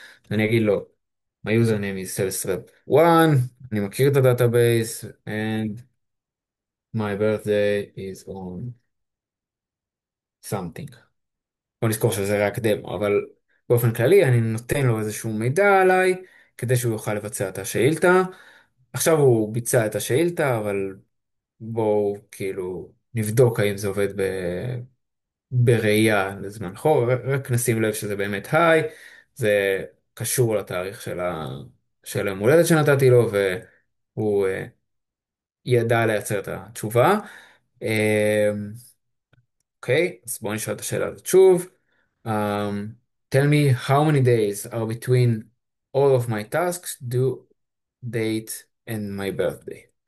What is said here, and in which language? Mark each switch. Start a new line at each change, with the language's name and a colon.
Hebrew: אני אגיד לו,
English: my username is salesrep1,
Hebrew: אני מכיר את הדאטאבייס,
English: and my birthday is on something.
Hebrew: בוא נזכור שזה רק דמו, אבל באופן כללי אני נותן לו איזשהו מידע עליי, כדי שהוא יוכל לבצע את השאילתה. עכשיו הוא ביצע את השאילתה, אבל בואו כאילו נבדוק האם זה עובד בראייה לזמן חור, רק נשים לב שזה באמת היי, זה קשור לתאריך של היום הולדת שנתתי לו, והוא ידע לייצר את התשובה. אה, אוקיי, אז בואו נשאל את השאלה הזאת שוב.
English: Um, tell me how many days are between all of my tasks, due date and my birthday.